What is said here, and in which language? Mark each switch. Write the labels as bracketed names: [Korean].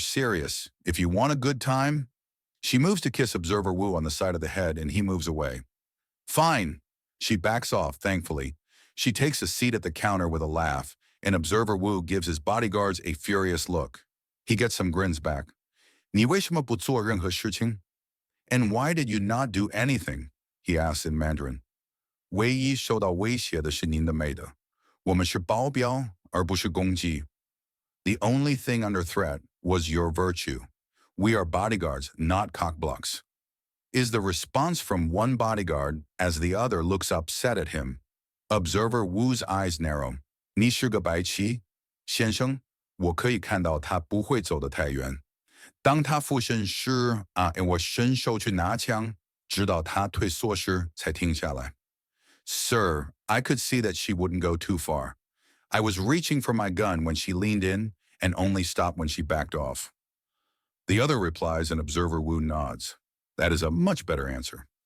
[English] Serious, if you want a good time. She moves to kiss Observer Wu on the side of the head, and he moves away. Fine. She backs off, thankfully. She takes a seat at the counter with a laugh, and Observer Wu gives his bodyguards a furious look. He gets some grins back. [Chinese] 你为什么不做任何事情? [English] And why did you not do anything? He asks in Mandarin. [Chinese] 唯一受到威胁的是您的美德。我们是保镖，而不是公鸡。 [English] The only thing under threat was your virtue. We are bodyguards, not cockblocks. Is the response from one bodyguard as the other looks upset at him. Observer Wu's eyes narrow. [Chinese] 你是个白痴，先生，我可以看到他不会走得太远。当他俯身时，我伸手去拿枪，直到他退缩时才停下来。 [English] Sir, I could see that she wouldn't go too far. I was reaching for my gun when she leaned in and only stopped when she backed off. The other replies and Observer Wu nods. That is a much better answer.